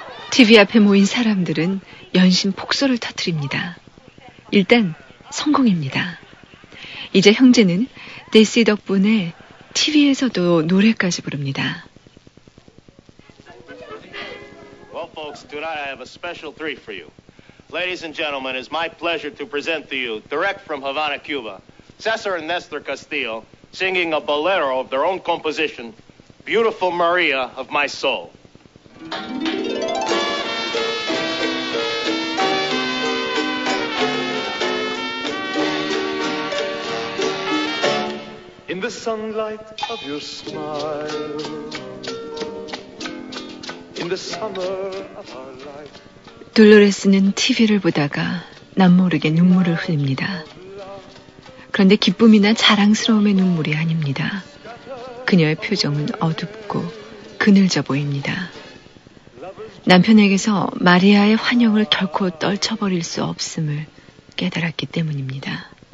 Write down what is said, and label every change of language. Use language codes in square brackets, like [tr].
[ko] TV 앞에 모인 사람들은 연신 폭소를 터뜨립니다. 일단 성공입니다. 이제 형제는 데시 덕분에 TV에서도 노래까지 부릅니다. [en] Folks, tonight I have a special treat for you. Ladies and gentlemen, it's my pleasure to present to you, direct from Havana, Cuba, Cesar and Nestor Castillo, singing a bolero of their own composition, Beautiful Maria of My Soul. In the sunlight of your smile, in the summer of our life. [ko] 돌로레스는 TV를 보다가 남모르게 눈물을 흘립니다. 그런데 기쁨이나 자랑스러움의 눈물이 아닙니다. 그녀의 표정은 어둡고 그늘져 보입니다. 남편에게서 마리아의 환영을 결코 떨쳐버릴 수 없음을 깨달았기 때문입니다.